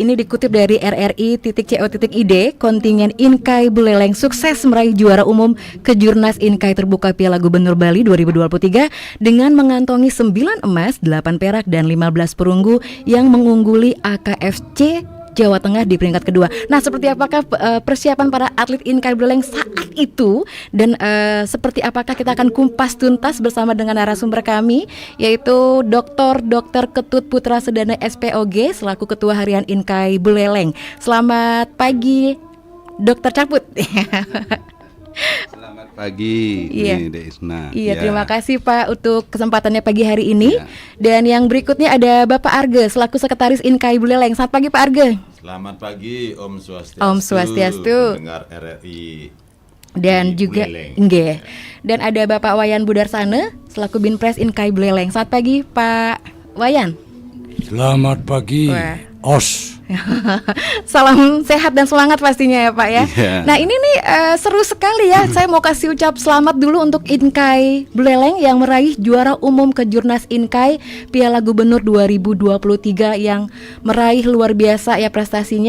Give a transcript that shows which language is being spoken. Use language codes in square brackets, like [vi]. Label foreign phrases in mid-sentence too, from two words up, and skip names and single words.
[id] Ini dikutip dari RRI.co.id, kontingen Inkai Buleleng sukses meraih juara umum Kejurnas Inkai Terbuka Piala Gubernur Bali 2023 dengan mengantongi 9 emas, 8 perak, dan 15 perunggu yang mengungguli AKFC Jawa Tengah di peringkat kedua. Nah, seperti apakah persiapan para atlet Inkai Buleleng saat itu dan seperti apakah kita akan kumpas tuntas bersama dengan narasumber kami, yaitu Dr. Ketut Putra Sedana SPOG selaku Ketua Harian Inkai Buleleng. Selamat pagi, Dr. Caput. Selamat pagi, Iya. Dek Isna. Iya, terima kasih Pak untuk kesempatannya pagi hari ini. Dan yang berikutnya ada Bapak Arge selaku Sekretaris Inkai Buleleng. Selamat pagi Pak Arge. Selamat pagi, [ban] Om Swastiastu. Om Swastiastu. [id] Pendengar RRI. Dan juga nggih. Dan ada Bapak Wayan Budarsana selaku Binpres Inkai Buleleng. Selamat pagi Pak Wayan. Selamat pagi, Os. Salam sehat dan semangat pastinya ya Pak ya. Yeah. Nah ini nih seru sekali ya. Saya mau kasih ucap selamat dulu untuk Inkai Buleleng yang meraih juara umum Kejurnas Inkai Piala Gubernur 2023 yang meraih luar biasa ya prestasinya.